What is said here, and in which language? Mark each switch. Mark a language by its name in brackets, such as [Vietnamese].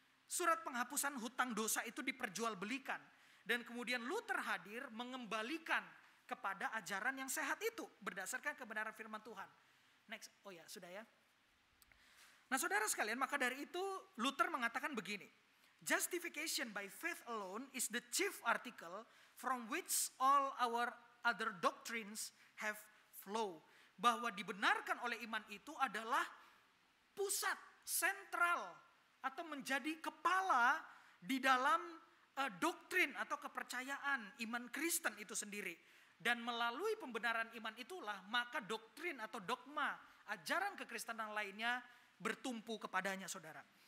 [Indonesian] Surat penghapusan hutang dosa itu diperjualbelikan. Dan kemudian Luther hadir mengembalikan kepada ajaran yang sehat itu berdasarkan kebenaran firman Tuhan. Next, oh ya sudah ya. Nah saudara sekalian, maka dari itu Luther mengatakan begini. [English] Justification by faith alone is the chief article from which all our other doctrines have flow. [Indonesian] Bahwa dibenarkan oleh iman itu adalah pusat, sentral, atau menjadi kepala di dalam doktrin atau kepercayaan iman Kristen itu sendiri. Dan melalui pembenaran iman itulah maka doktrin atau dogma, ajaran kekristenan lainnya bertumpu kepadanya saudara.